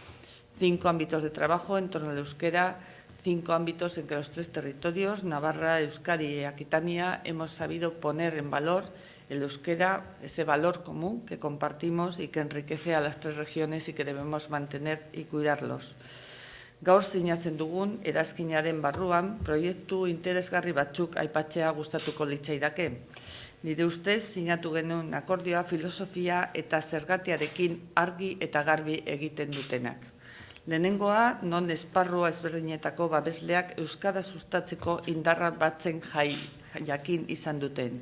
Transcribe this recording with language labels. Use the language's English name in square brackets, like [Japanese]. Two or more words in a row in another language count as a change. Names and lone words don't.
[Spanish] 5 ámbitos de trabajo en torno al euskera, 5 ámbitos en que los 3 territorios, Navarra, Euskadi y Aquitania, hemos sabido poner en valor el euskera, ese valor común que compartimos y que enriquece a las 3 regiones y que debemos mantener y cuidarlos. [Basque] Gaur sinatzen dugun erazkinaren barruan proiektu interesgarri batzuk aipatzea gustatuko litzaidake. Nire ustez sinatu genuen akordioa filosofia eta zergatiarekin argi eta garbi egiten dutenak. Lehenengoa, non esparrua ezberdinetako babesleak euskara sustatzeko indarra batzen jakin izan duten.